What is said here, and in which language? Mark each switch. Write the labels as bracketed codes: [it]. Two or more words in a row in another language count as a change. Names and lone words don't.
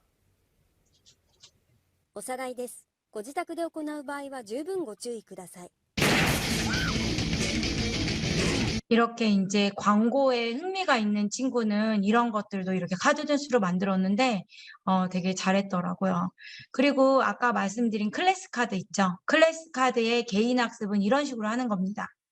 [ja] おさらいです。ご自宅で行う場合は十分ご注意ください。 [ko] 이렇게 이제 광고에 흥미가 있는 친구는 이런 것들도 이렇게 카드 댄스로 만들었는데 되게 잘했더라고요. 그리고 아까 말씀드린 클래스 카드 있죠? 클래스 카드의 개인 학습은 이런 식으로 하는 겁니다.